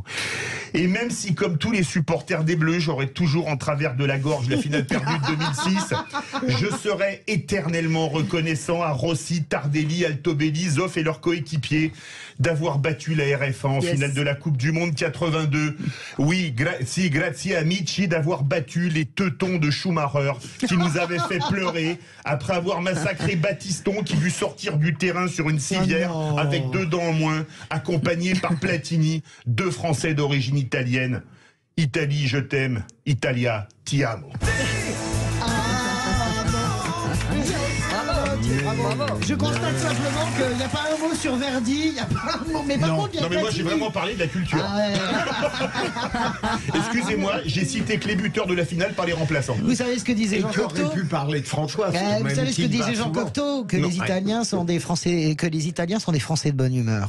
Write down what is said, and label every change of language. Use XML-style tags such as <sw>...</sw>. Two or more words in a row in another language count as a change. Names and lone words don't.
<fr>Et même si, comme tous les supporters des Bleus, j'aurais toujours en travers de la gorge la finale perdue de 2006, je serai éternellement reconnaissant à Rossi, Tardelli, Altobelli, Zoff et leurs coéquipiers d'avoir battu la RFA en finale de la Coupe du Monde 82. Oui,</fr> <it>grazie amici</it> <fr>d'avoir battu les teutons de Schumacher qui nous avaient fait pleurer après avoir massacré Battiston qui dut sortir du terrain sur une civière avec 2 dents en moins, accompagné par Platini, 2 Français d'origine italienne. Italie, je t'aime.</fr> <it>Italia, ti amo.</it> <fr>Bravo. Je constate simplement qu'il n'y a pas un mot sur Verdi, il n'y a pas un mot. Mais par contre, il y a Non mais moi Platini. j'ai vraiment parlé de la culture. Excusez-moi, j'ai cité que les buteurs de la finale par les remplaçants. Vous savez ce que disait Jean Tu aurais Cocteau? pu parler de François. Vous savez ce que disait Jean Cocteau? Que Non. les Italiens sont des Français, que les Italiens sont des Français de bonne humeur.</fr>